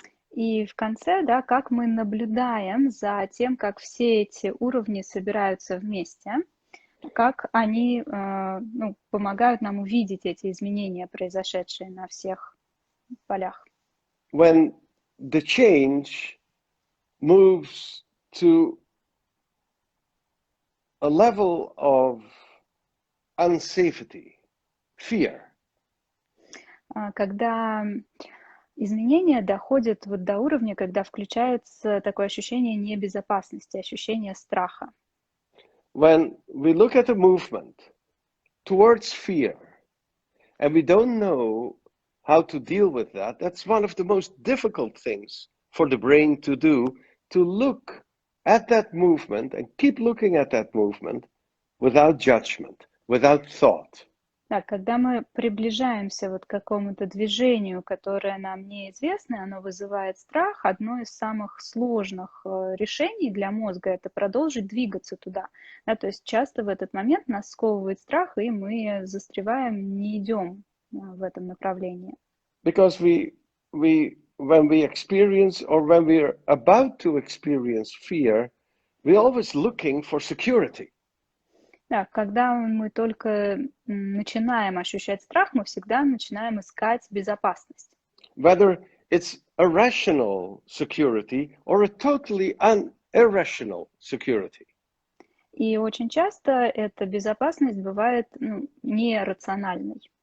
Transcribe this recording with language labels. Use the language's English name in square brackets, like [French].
[Russian] И в конце, да, как мы наблюдаем за тем, как все эти уровни собираются вместе, как они помогают нам увидеть эти изменения, произошедшие на всех полях. [English] When the change moves to a level of unsafety, fear. [Russian] Когда изменения доходят вот до уровня, когда включается такое ощущение небезопасности, ощущение страха. [English] When we look at a movement towards fear, and we don't know how to deal with that, that's one of the most difficult things for the brain to do, to look at that movement and keep looking at that movement without judgment, without thought. [Russian] Да, когда мы приближаемся вот к какому-то движению, которое нам неизвестно, оно вызывает страх, одно из самых сложных решений для мозга — это продолжить двигаться туда. Да, то есть часто в этот момент нас сковывает страх, и мы застреваем, не идем в этом направлении. [English] Because when we experience or when we are about to experience fear, we're always looking for security. [Russian] Да, когда мы только начинаем ощущать страх, мы всегда начинаем искать безопасность. [English] Whether it's a rational security or a totally irrational security. [Russian] И очень часто эта безопасность бывает нерациональной.